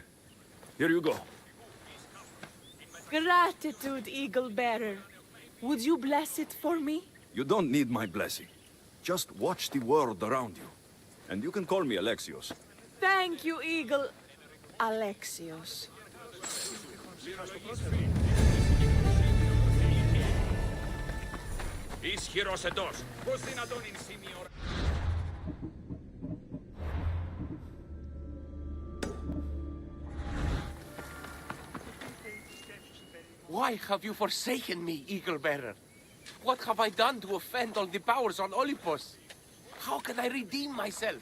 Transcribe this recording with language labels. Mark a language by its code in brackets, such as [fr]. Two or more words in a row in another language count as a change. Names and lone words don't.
[en] Here you go. Gratitude, eagle bearer. Would you bless it for me? You don't need my blessing. Just watch the world around you. And you can call me Alexios. Thank you, eagle Alexios. [el] Ισχυρός εντός. Πώς δυνατόν είναι σημείο... [en] Why have you forsaken me, Eagle Bearer? What have I done to offend all the powers on Olympus? How can I redeem myself?